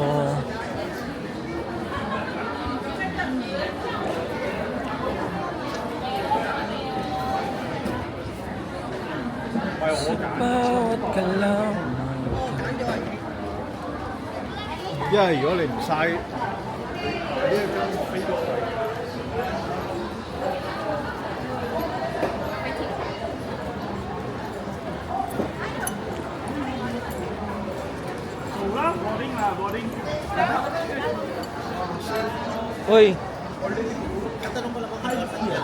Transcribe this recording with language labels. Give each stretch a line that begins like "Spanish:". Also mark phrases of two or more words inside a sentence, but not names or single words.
Filipino: Sa bawat galaw.
Cantonese: 因為如果你唔嘥呢一張飛咗佢。好啦，boarding 啦 ，boarding。
Filipino: Uy. Katanong pala ko kayo sa iyo.